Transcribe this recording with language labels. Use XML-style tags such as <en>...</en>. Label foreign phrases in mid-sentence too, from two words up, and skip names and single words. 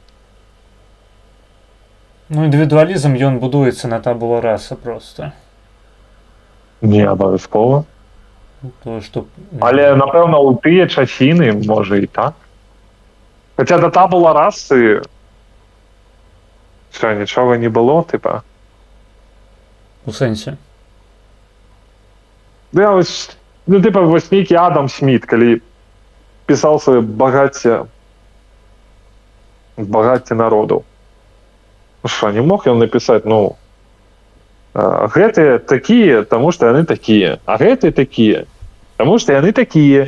<be>Ну, індывідуалізм, ён будуецца на</be> <la>tabula rasa</la> <be>проста. Не абавязкова. Што... Але, напэўна, у тыя часіны, можа, і так. Хаця да</be> <la>tabula rasae...</la> <be>Що, нічога не было, типа? У сенсі. Я ось, ну, типа, ось нейкі Адам Сміт, калі пісаў сваё багацце народу. Што, не мог ён напісаць, ну, гэтыя такія, таму што яны такія, а гэтыя такія, таму што яны такія.</be>